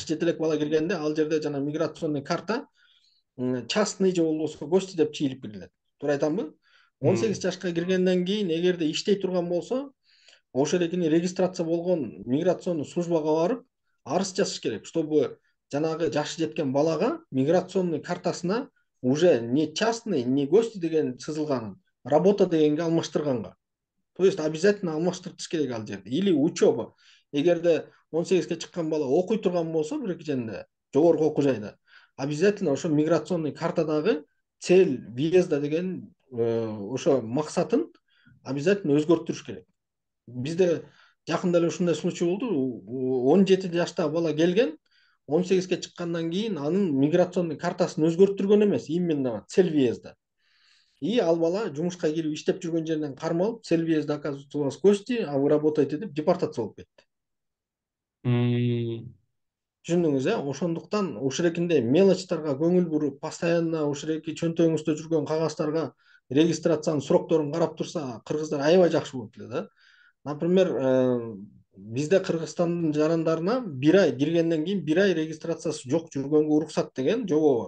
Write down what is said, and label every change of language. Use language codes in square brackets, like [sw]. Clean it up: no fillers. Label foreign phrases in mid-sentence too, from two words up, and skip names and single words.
[ky] жашы жете элек бала киргенде, ал жерде жана миграционный карта частный же болбосо гости деп чийилип кирилет. Туура айтамбы? 18 М. жашка киргенден кийин эгерде иштей турган болсо, ошол экени регистрация болгон миграционный службага барып арыз жазыш керек, чтобы жанагы жашы жеткен балага миграционный картасына [ru] уже не частный, не гости [ky] деген сызылганын работа дегенге алмаштырганга. [ru] То есть обязательно [ky] алмаштыртыш керек ал жерде. [ru] Или учеба. [ky] Эгерде 18-ге чыккан бала окуй турган болсо бир жерде, жогорку окуу жайда, обязательно ошо миграционный картадагы [ru] цель въезда [ky] деген ошо максатын обязательно өзгөртүрүш керек. Бизде жакында эле ушундай случай болду. 17 жаштагы бала келген, 18-ге чыккандан кийин анын миграционный картасын өзгөртүргөн эмес, [ru] именно цель въезда. [ky] И ал бала жумушка кирип иштеп жүргөн жеринен кармалып, [ru] цель въезда, оказывается, у вас гости, а вы работаете [ky] деп депортация болуп кетти. М. түшүндүңүз ошондуктан ушул мелочтарга көңүл буруп, постоянно ушул чөнтөгүңүздө жүргөн кагаздарга регистрациянын срокторун карап турса, кыргыздар аябай жакшы болот эле да. Например, бизде Кыргызстандын жарандарына бир ай киргенден кийин бир ай регистрациясы жок жүргөнгө уруксат деген жобо бар.